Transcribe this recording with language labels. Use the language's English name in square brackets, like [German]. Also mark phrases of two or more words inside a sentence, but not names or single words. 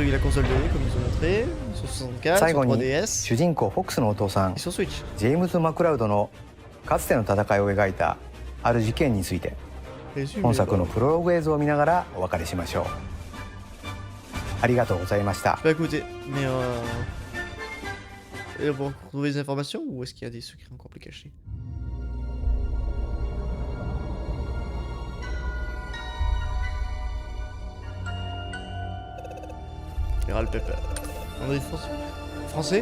[Japanese] 最後に主人公フォックスのお父さんジェームズ・マクラウドのかつての戦いを描いたある事件について本作のプロローグ映像を見ながらお別れしましょう。ありがとうございました。 [French] Et on peut retrouver des informations ou est-ce qu'il y a des secrets encore plus cachés? Général Pepper. André français?